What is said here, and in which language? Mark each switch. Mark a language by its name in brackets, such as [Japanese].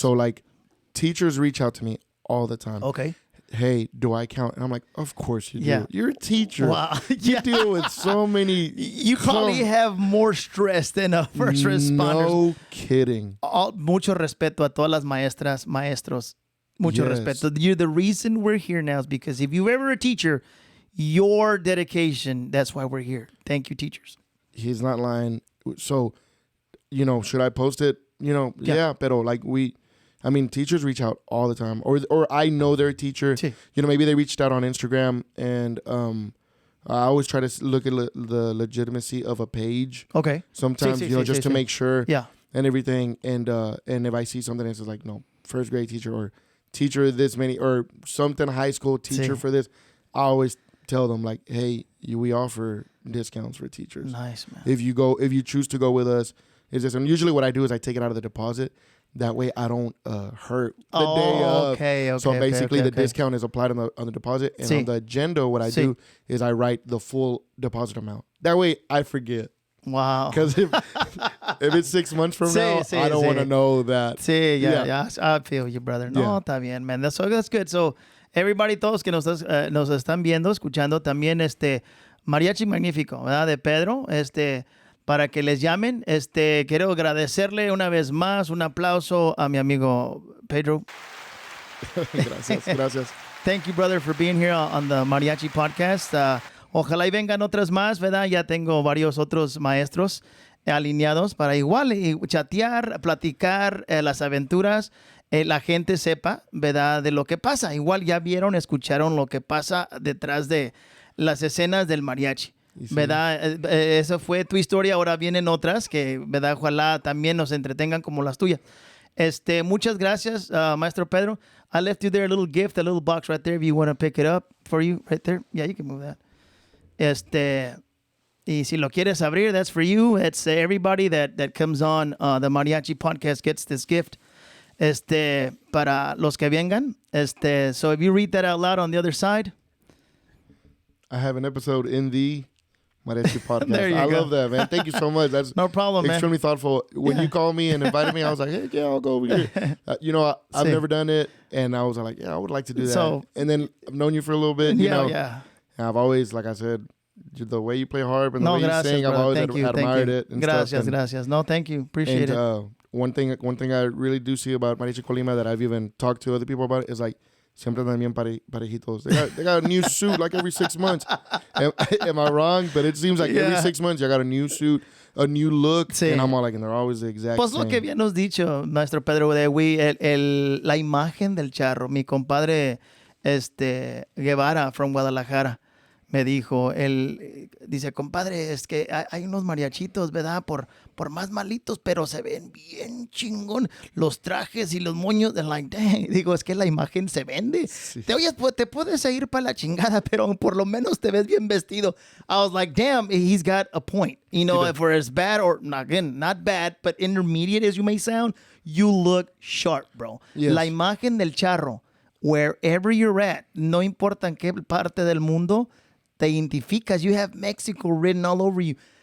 [English] So, teachers reach out to me all the time. Okay. hey, do I count? And I'm like, of course you do. Yeah. You're a teacher. Wow. You deal with so many. You probably have more stress than a first responders. No kidding. [Spanish] Mucho respeto a todas las maestras, maestros. Mucho respeto. [English] You're the reason we're here now is because if you're ever a teacher, your dedication, that's why we're here. Thank you, teachers. He's not lying. So, should I post it? Yeah, [Spanish] pero [English] like teachers reach out all the time, or I know their teacher. [Spanish] Sí. [English] Maybe they reached out on Instagram, and I always try to look at the legitimacy of a page. Okay. Sometimes, just to make sure. Yeah. And everything, and if I see something that's like, no, first grade teacher or teacher this many or something high school teacher for this, I always tell them like, hey, we offer discounts for teachers. Nice, man. If you choose to go with us, is this? And usually what I do is I take it out of the deposit. That way I don't hurt the day of. Okay. So basically the discount is applied on the deposit. And on the agenda, what I do is I write the full deposit amount. That way I forget. Wow. Because if it's 6 months from now, I don't want to know that. Sí, yeah. I feel you, brother. [Spanish] No, está bien, [English] man. That's good. So everybody, [Spanish] todos que nos están viendo, escuchando, también Mariachi Magnifico, ¿verdad? De Pedro, para que les llamen. Quiero agradecerle una vez más, un aplauso a mi amigo Pedro. Gracias. [English] Thank you, brother, for being here on the Mariachi Podcast. [Spanish] Ojalá y vengan otras más, ¿verdad? Ya tengo varios otros maestros alineados para igual chatear, platicar las aventuras, la gente sepa, ¿verdad? De lo que pasa. Igual ya vieron, escucharon lo que pasa detrás de las escenas del mariachi. Sí. ¿Verdad? Esa fue tu historia, ahora vienen otras que, ¿verdad? Ojalá también nos entretengan como las tuyas. Muchas gracias, Maestro Pedro. [English] I left you there a little gift, a little box right there if you want to pick it up for you right there. Yeah, you can move that. [Spanish] Y si lo quieres abrir, [English] that's for you. It's everybody that comes on the Mariachi Podcast gets this gift. [Spanish] Para los que vengan. [English] So if you read that out loud on the other side. I have an episode in the Mariachi Podcast. There you go. I love that, man. Thank you so much. That's no problem, extremely man. thoughtful. When you called me and invited me, I was like, hey, yeah, I'll go over here. I've never done it, and I was like, yeah, I would like to do that. So, and then I've known you for a little bit. Yeah. And I've always, like I said, the way you play harp and the way you sing, brother. I've always admired it. And [Spanish] gracias. [English] No, thank you. Appreciate it. One thing I really do see about Mariachi Colima that I've even talked to other people about is like, [Spanish] siempre también parejitos. [English] They got a new suit like every 6 months. Am I wrong? But it seems like every 6 months you got a new suit, a new look, and I'm all like, and they're always the exact [Spanish] pues [English] same. [Spanish] Lo que habíamos dicho, Maestro Pedro, la imagen del charro. Mi compadre Guevara from Guadalajara me dijo, él dice, compadre, es que hay unos mariachitos, ¿verdad? Por más malitos, pero se ven bien chingón los trajes y los moños. [English] And like, dang. [Spanish] Digo, es que la imagen se vende. Sí. Te puedes ir para la chingada, pero por lo menos te ves bien vestido. [English] I was like, damn, he's got a point. For as bad or, again, not bad, but intermediate as you may sound, you look sharp, bro. Yes. [Spanish] La imagen del charro, [English] wherever you're at, [Spanish] no importa en qué parte del mundo, te identificas. [English] You have Mexico written all over you.